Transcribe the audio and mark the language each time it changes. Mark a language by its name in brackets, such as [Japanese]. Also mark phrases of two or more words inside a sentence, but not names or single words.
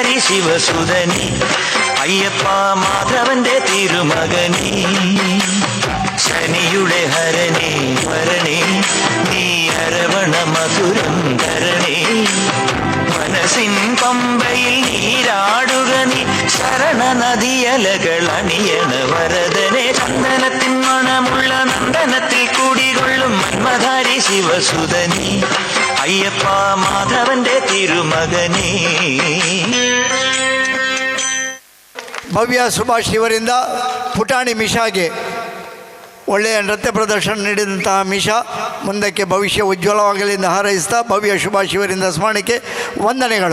[Malayalam] ശിവസുതനി അയ്യപ്പ മാധവന്റെ തിരുമകനി ശനിയുടെ ഹരണി വരണി നീ അരവണ മധുരം ധരണി മനസ്സിൻ പമ്പയിൽ നീരാടുക നീ ശരണ നദിയലകൾ അണിയണ വരദനെ ചന്ദനത്തിൻ മണമുള്ള നന്ദനത്തിൽ കൂടികൊള്ളും മന്മധാരി ശിവസുതനി അയ്യപ്പ മാധവന്റെ തിരുമകനേ. [Kannada] ಭವ್ಯ ಸುಭಾಷ್ ಇವರಿಂದ ಪುಟಾಣಿ ಮಿಷಾಗೆ ಒಳ್ಳೆಯ ನೃತ್ಯ ಪ್ರದರ್ಶನ ನೀಡಿದಂತಹ ಮಿಷಾ ಮುಂದಕ್ಕೆ ಭವಿಷ್ಯ ಉಜ್ವಲವಾಗಲೆಂದು ಹಾರೈಸ್ತಾ ಭವ್ಯ ಸುಭಾಷ್ ಇವರಿಂದ ಸ್ಮರಣೆಗೆ ವಂದನೆಗಳು.